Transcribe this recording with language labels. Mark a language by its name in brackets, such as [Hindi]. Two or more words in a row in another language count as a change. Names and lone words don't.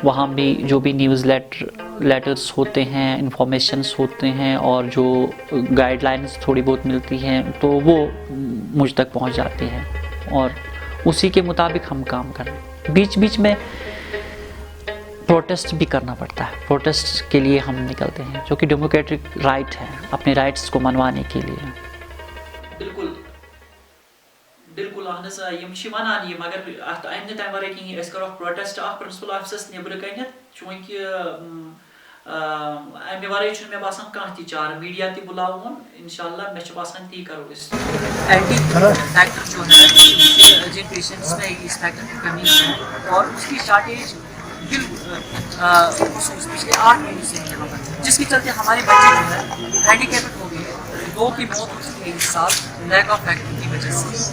[Hindi] वहाँ भी जो भी [English] news letters [Hindi] होते हैं, इंफॉर्मेशंस होते हैं और जो गाइडलाइंस थोड़ी बहुत मिलती हैं तो वो मुझ तक पहुँच जाती हैं और उसी के मुताबिक हम काम कर रहे हैं। बीच बीच में प्रोटेस्ट भी करना पड़ता है, प्रोटेस्ट के लिए हम निकलते हैं जो कि [English] democratic right [Hindi] है अपने राइट्स को मनवाने के लिए। [Kashmiri] बिल्कुल बिल्कुल वनान मगर अमि तम वर कहें करो प्रोटेस्ट प्रिंसिपल ऑफिसस नबर कन चूंकि अमि वर मे बासान कह ती चार मीडिया ती बुलावन इंशाल्लाह मे बासान ती करो [English] anti factor [Hindi] जो है जिन पेशेंट्स में इस फैक्टर की कमी है और उसकी शॉर्टेज बिल्कुल पिछले 8 महीने से यहाँ पर, जिसके चलते हमारे बच्चे जो है हैंडीकैप्ड हो गए हैं। 2 की मौत हो चुकी है इस साल [English] lack of factory [Hindi] की वजह से।